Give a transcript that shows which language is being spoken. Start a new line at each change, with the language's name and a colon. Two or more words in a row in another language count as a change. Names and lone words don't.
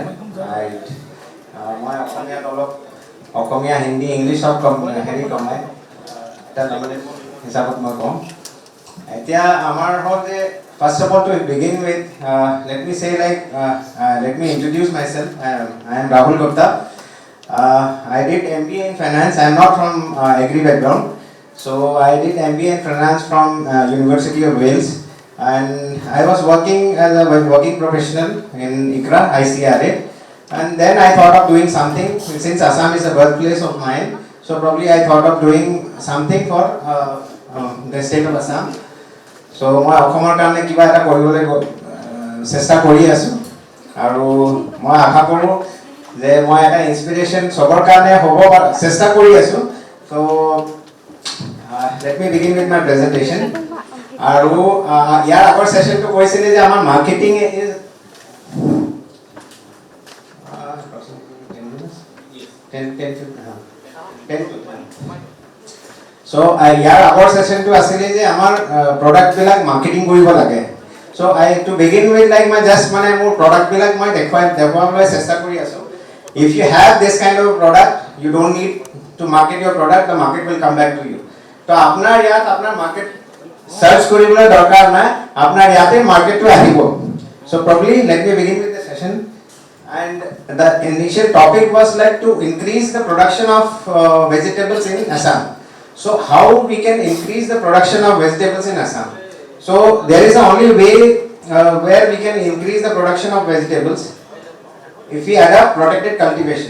Assamese: মই অসমীয়াত অলপ অসমীয়া হিন্দী ইংলিছ সব হেৰি কমাই এটা লমিনেট হিচাপত মই কম এতিয়া আমাৰ হ'ল যে
English: first of all to begin with let me say like let me introduce myself. I am Rahul Gupta. I did MBA in finance. I am not from agri background. So I did MBA in finance from University of Wales, and I was working as a working professional in ICRA, ICRA, and then I thought of doing something since Assam is a birthplace of mine. So probably I thought of doing something for the state of Assam.
Assamese: So মই অসমৰ কাৰণে কিবা এটা কৰিবলৈ চেষ্টা কৰি আছো আৰু মই আশা কৰোঁ যে মই এটা ইনস্পিৰেশ্যন সবৰ কাৰণে হ'ব চেষ্টা কৰি আছো
English: so let me begin with my presentation
Assamese: আৰু ইয়াৰ আগৰ সেশনটো কৈছিলে যে আমাৰ
English: marketing is
Assamese: So ইয়াৰ আগৰ সেশনটো আছিল যে আমাৰ প্ৰডাক্ট বিলাক মাৰ্কেটিং কৰিব লাগে
English: so I to begin with like my just
Assamese: মানে মোৰ প্ৰডাক্ট বিলাক মই দেখুৱাবলৈ চেষ্টা কৰি আছো
English: if you have this kind of product you don't need to market your product the market will come back to you
Assamese: তো আপোনাৰ ইয়াত আপোনাৰ মাৰ্কেট সার্চ কৰিবলৈ দৰকাৰ নাই আপোনাৰ ইয়াতে মাৰ্কেটটো আহিব
English: so probably let me begin with the session and the initial topic was like to increase the production of vegetables in Assam. So how we can increase the production of vegetables in Assam? So there is only way where we can increase the production of vegetables if we adopt protected cultivation.